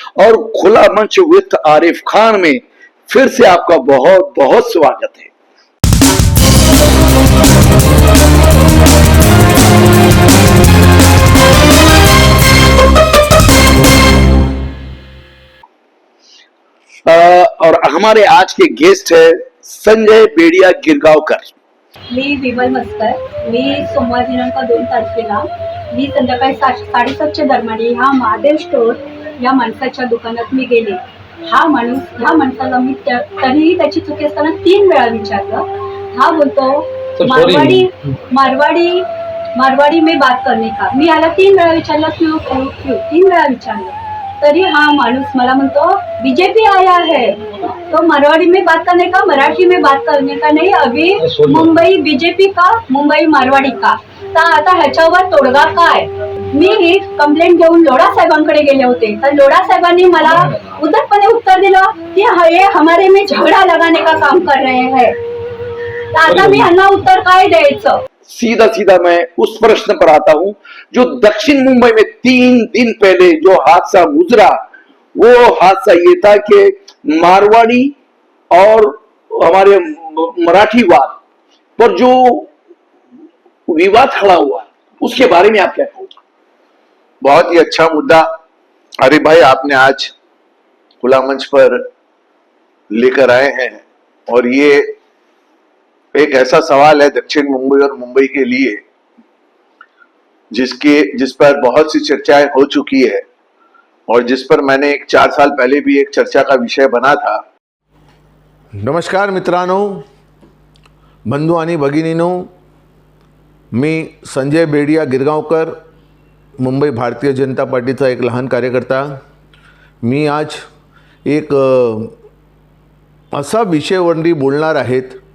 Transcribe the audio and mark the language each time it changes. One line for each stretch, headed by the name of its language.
Hindi: और खुला मंच विद आरिफ खान में फिर से आपका बहुत बहुत स्वागत है। और हमारे आज के गेस्ट है संजय बेडिया गिरगावकर।
Marathi: मी विमल मस्कर. मी सोमवार दिनांक 2 तारखेला मी संध्याकाळी 7:30च्या दरम्यान ह्या महादेव स्टोर या माणसाच्या दुकानात मी गेले. ह्या माणसाला मी तरीही त्याची चुकी असताना 3 वेळा विचारलं. हा बोलतो
Hindi: मारवाडी में बात करने का.
Marathi: मी याला 3 वेळा विचारलं क्यों 3 वेळा विचारलं. तरी हा माणूस मला म्हणतो
Hindi: बीजेपी आया है तो मारवाड़ी में बात करने का, मराठी में बात करने का नहीं. अभी मुंबई बीजेपी का, मुंबई मारवाडी का.
Marathi: तर आता ह्याच्यावर तोडगा काय. मी कंप्लेंट घेऊन लोढा साहेबांकडे गेले होते. तर लोढा साहेबांनी मला उद्धटपणे उत्तर दिलं की
Hindi: हे हमारे में झगड़ा लगाने का काम कर रहे हैं.
Marathi: तर आता मी ह्यांना उत्तर काय द्यायचं.
Hindi: सीधा सीधा मैं उस प्रश्न पर आता हूं जो दक्षिण मुंबई में 3 दिन पहले जो हादसा गुजरा, वो हादसा ये था कि मारवाड़ी और हमारे मराठीवाद पर जो विवाद खड़ा हुआ, उसके बारे में आप क्या कहोगे? बहुत ही अच्छा मुद्दा अरे भाई आपने आज खुला मंच पर लेकर आए हैं। और ये एक ऐसा सवाल है दक्षिण मुंबई और मुंबई के लिए जिस पर बहुत सी चर्चाएं हो चुकी है और जिस पर मैंने 4 साल पहले भी एक चर्चा का विषय बना था।
Marathi: नमस्कार मित्रांनो, बंधू आणि भगिनींनो, मी संजय बेडिया गिरगावकर, मुंबई भारतीय जनता पार्टीचा एक लहान कार्यकर्ता. मी आज एक असा विषयावरती बोलणार आहेत.